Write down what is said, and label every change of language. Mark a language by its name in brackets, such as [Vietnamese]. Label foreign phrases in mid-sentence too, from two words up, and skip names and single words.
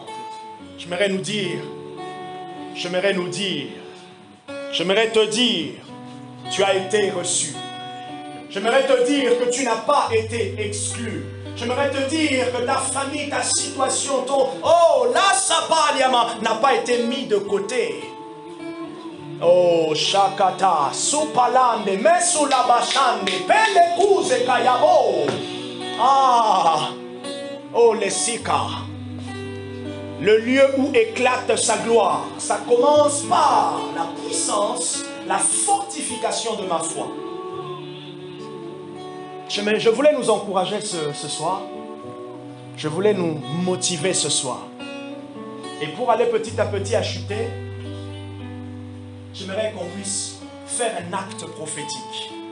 [French] J'aimerais te dire, tu as été reçu. J'aimerais te dire que tu n'as pas été exclu. J'aimerais te dire que ta famille, ta situation, la sapaliama n'a pas été mis de côté. Oh, shakata, supalande, mesulabashande, pelekuze kayabo. Ah, oh, lesika. le lieu où éclate sa gloire. Ça commence par la puissance, la fortification de ma foi. Je voulais nous encourager ce soir. Je voulais nous motiver ce soir. Et pour aller petit à petit acheter, j'aimerais qu'on puisse faire un acte prophétique.